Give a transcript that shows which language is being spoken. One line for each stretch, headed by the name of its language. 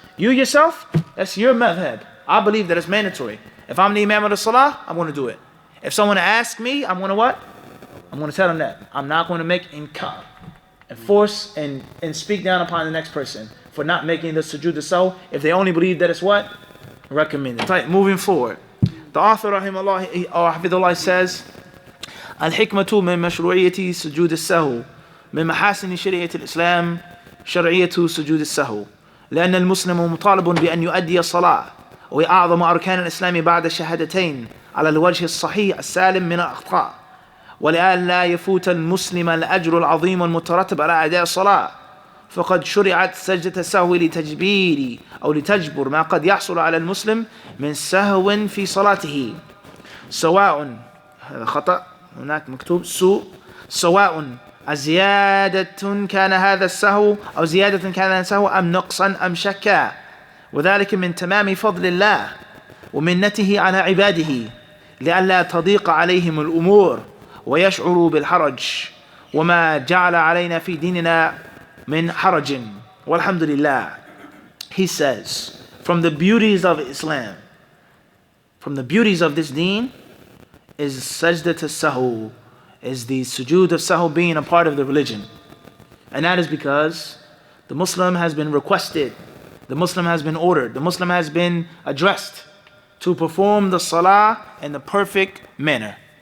English: You yourself, that's your madhab. I believe that it's mandatory. If I'm the imam of the salah, I'm going to do it. If someone asks me, I'm going to what? I'm going to tell them that. I'm not going to make inkar and force and speak down upon the next person for not making the sujood al-sahu if they only believe that it's what? Recommended. Right, moving forward.
Arabic: The author rahimahullah or hafidhullah says, Al-hikmatu min mashru'iyyati sujood al-sahu من محاسن شريعة الإسلام شرعية سجود السهو لأن المسلم مطالب بأن يؤدي الصلاة وهي أعظم أركان الإسلام بعد الشهادتين على الوجه الصحيح السالم من الأخطاء ولئلا يفوت المسلم الأجر العظيم المترتب على أداء الصلاة فقد شرعت سجدة السهو لتجبير أو لتجبر ما قد يحصل على المسلم من سهو في صلاته سواء هذا خطأ هناك مكتوب سواء زيادة كان هذا السهو أو زيادة كان هذا السهو أم نقصا أم شكا وذلك من تمام فضل الله ومنته على عباده لئلا تضيق عليهم الأمور ويشعروا بالحرج وما جعل علينا في ديننا من حرج والحمد لله.
English: He says, from the beauties of Islam, from the beauties of this deen is sajdat as-sahu, is the sujood of sahu being a part of the religion. And that is because the Muslim has been requested, the Muslim has been ordered, the Muslim has been addressed to perform the salah in the perfect manner.